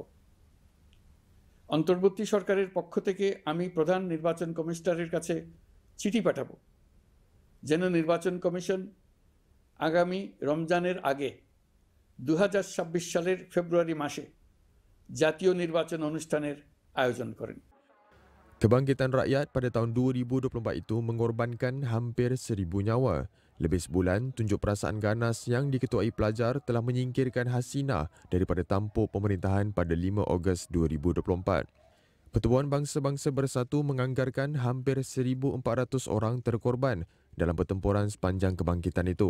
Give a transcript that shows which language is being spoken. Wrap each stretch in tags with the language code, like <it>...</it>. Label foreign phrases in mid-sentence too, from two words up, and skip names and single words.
<bn>অন্তর্বর্তী সরকারের পক্ষ থেকে আমি প্রধান নির্বাচন কমিশনারের কাছে চিঠি পাঠাবো যেন নির্বাচন কমিশন আগামী রমজানের আগে 2026 সালের ফেব্রুয়ারি মাসে জাতীয় নির্বাচন অনুষ্ঠানের আয়োজন করেন।</bn> <ms>Kebangkitan rakyat pada tahun 2024 itu mengorbankan hampir 1,000 nyawa. Lebih sebulan, tunjuk perasaan ganas yang diketuai pelajar telah menyingkirkan Hasina daripada tampuk pemerintahan pada 5 Ogos 2024. Pertubuhan Bangsa-Bangsa Bersatu menganggarkan hampir 1,400 orang terkorban dalam pertempuran sepanjang kebangkitan itu.</ms>